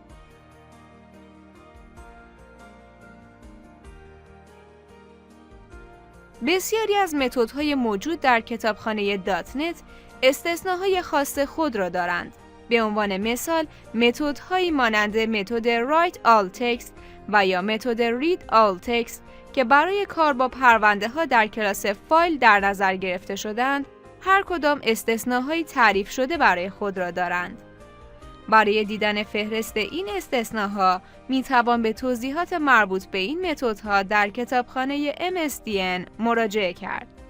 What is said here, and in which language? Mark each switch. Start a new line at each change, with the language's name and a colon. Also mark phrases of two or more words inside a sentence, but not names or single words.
Persian: بسیاری از متدهای موجود در کتابخانه .NET استثناهای خاص خود را دارند. به عنوان مثال، متدهایی مانند متد
English: write all text
Persian: و یا متد
English: read all text
Persian: که برای کار با پرونده ها در کلاس فایل در نظر گرفته شدند، هر کدام استثناهای تعریف شده برای خود را دارند. برای دیدن فهرست این استثناها می توان به توضیحات مربوط به این متدها در کتابخانه MSDN مراجعه کرد.